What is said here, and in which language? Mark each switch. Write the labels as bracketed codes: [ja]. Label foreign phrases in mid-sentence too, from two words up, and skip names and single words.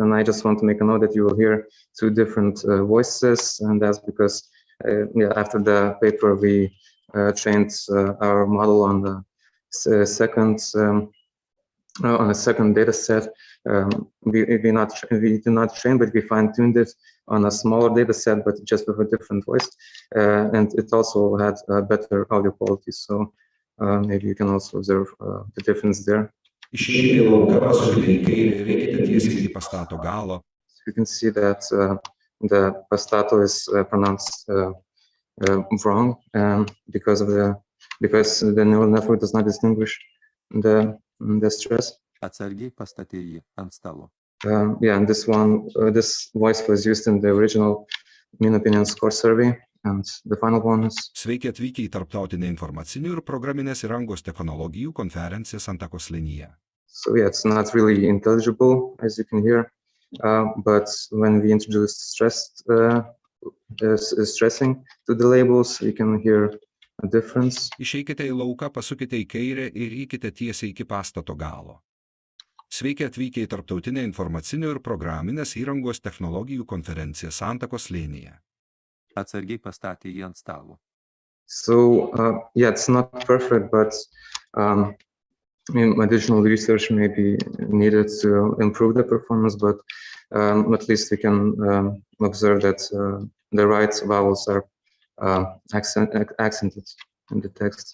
[en] And I just want to make a note that you will hear two different voices, and that's because yeah, after the paper we trained our model on the second on a second data set. We do not train, but we fine-tuned it on a smaller data set, but just with a different voice. And it also had better audio quality. So maybe you can also observe the difference there. [lt] Išeikite į lauką, pasukite į kairę ir eikite tiesiai iki pastato galo. [en] You can see that the pastato is pronounced wrong because the neural network does not distinguish the stress. [lt] Atsargiai pastatė jį ant stalo. [en] Yeah, and this voice was used in the original mean opinion score survey, and the final one is. [lt] Sveiki atvykę į tarptautinę informacinių ir programinės įrangos technologijų konferenciją Santakos Slinyje. [en] So yeah, it's not really intelligible, as you can hear, but when we introduced stressing to the labels, you can hear a difference. [lt] Išeikite į lauką, pasukite į kairę ir eikite tiesiai iki pastato galo. Sveiki atvykę į tarptautinę informacinių ir programinės įrangos technologijų konferenciją Santakos Slinyje. Atsargiai pastatė jį ant stalo. [en] So yeah, it's not perfect, but additional research may be needed to improve the performance, but at least we can observe that the right vowels are accented in the text.